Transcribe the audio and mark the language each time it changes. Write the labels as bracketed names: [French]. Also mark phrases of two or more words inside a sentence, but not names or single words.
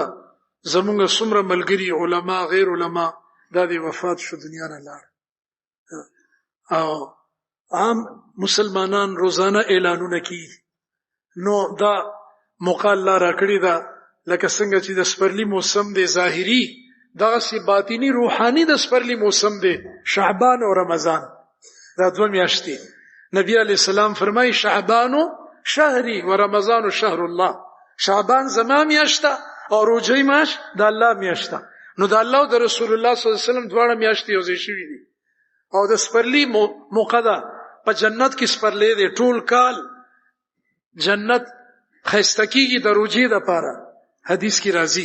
[Pashto] زمونږ څومره ملګری علما غیر علما دا د وفات شو، دنیا نه لاړ، او عام مسلمانان روزانه اعلانونه کوي. نو دا موقع الله راکړی دا، لکه څنګه چې د سپرلی موسم دی ظاهری، دغه سی باطینی روحانی د سپرلی موسم دی، شعبان او رمضان دا دوه میاشتې. [Arabic] نبی علیہ السلام فرمای شعبان شهری و رمضان شهر الله. [Pashto] شعبان زما میاشته او روزه ماش د الله میاشته. نو د الله او د رسول الله [Arabic] صلی الله علیه وسلم [Pashto] دواړه میاشتې یو ځای شوي دي. او د سپرلی موقع ده په جنت کې، سپرلی دی ټول کال جنت خسته کیږي د روزې لپاره، حدیث کې راځي.